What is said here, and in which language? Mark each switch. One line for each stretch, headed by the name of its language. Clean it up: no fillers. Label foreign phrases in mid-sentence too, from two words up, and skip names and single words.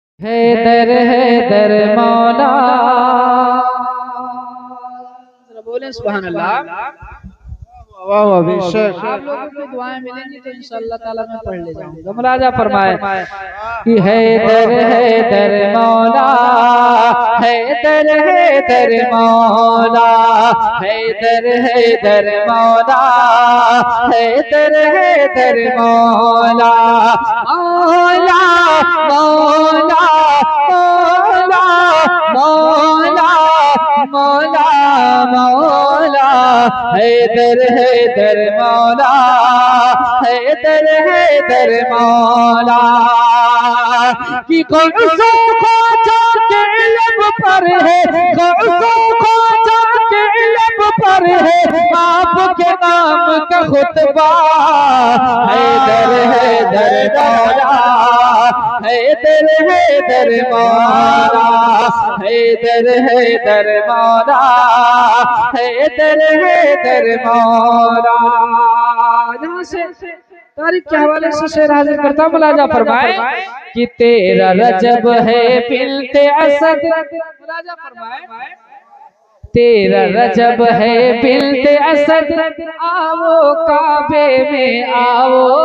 Urdu: حیدر حیدر مولا۔ بولے
Arabic: سبحان الله.
Urdu: واہ واہ بےشک. آپ لوگوں کو دعائیں ملیں گی تو
Arabic: إن شاء الله تعالى
Urdu: میں پڑھ لے جاؤں گا. ملاحظہ فرمائے کہ حیدر حیدر مولا، حیدر حیدر مولا، حیدر حیدر مولا، حیدر حیدر مولا، مولا مولا مولا مولا مولا، حیدر حیدر مولا، حیدر حیدر مولا. کہ غوثو خواجہ کے لب پر ہے، غوثو خواجہ کے لب پر ہے آپکے نام کا خطبہ. حیدر حیدر مولا، حیدر حیدر مولا، حیدر حیدر مولا، حیدر حیدر مولا. یہاں سے تاریخ کے حوالے سے شعر حاضر کرتا ملاحظہ فرمائے کہ تیرا رجب ہے بلتے اسد. ملاحظہ فرمائے تیرا رجب ہے بلتے اسد، آؤ کعبے میں آؤ.